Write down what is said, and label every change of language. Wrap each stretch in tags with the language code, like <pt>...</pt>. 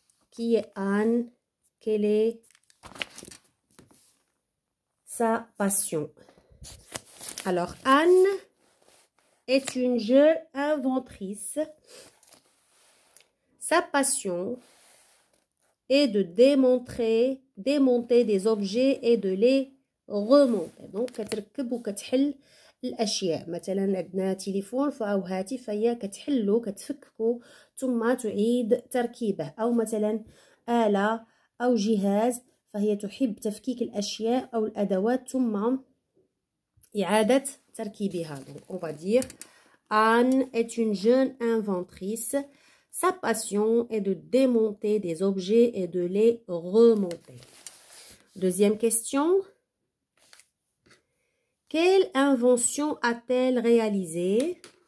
<fr>Qui est Anne? Quelle est sa passion? Alors, Anne est une jeune inventrice. Sa passion est de démonter des objets et de les remonter.</fr> <ar>Donc, كتركب وكتحل الأشياء. مثلا عندنا تليفون أو هاتف فهي كتحلو كتفككو ثم تعيد تركيبه. أو مثلا آلة أو جهاز فهي تحب تفكيك الأشياء أو الأدوات ثم إعادة تركيبها.</ar> <fr>Donc, on va dire Anne est une jeune inventrice. Sa passion est de démonter des objets et de les remonter. Deuxième question. Quelle invention a-t-elle réalisée?</fr>